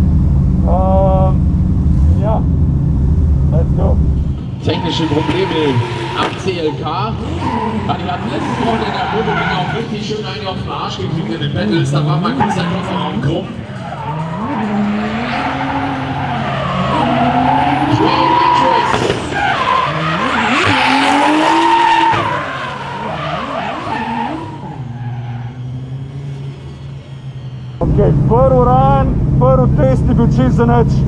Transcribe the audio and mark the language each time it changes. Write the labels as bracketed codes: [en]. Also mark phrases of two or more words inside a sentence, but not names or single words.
[de] Ja, [en] let's go. [de] Technische Probleme am CLK. Die hatten letztes Wochenende in der Motoring auch richtig schön einen auf den Arsch gekriegt in den Battles. Da war mal kurz der Kofferraum krumm. [sl] Okay, prvi test je bil čisto za nič.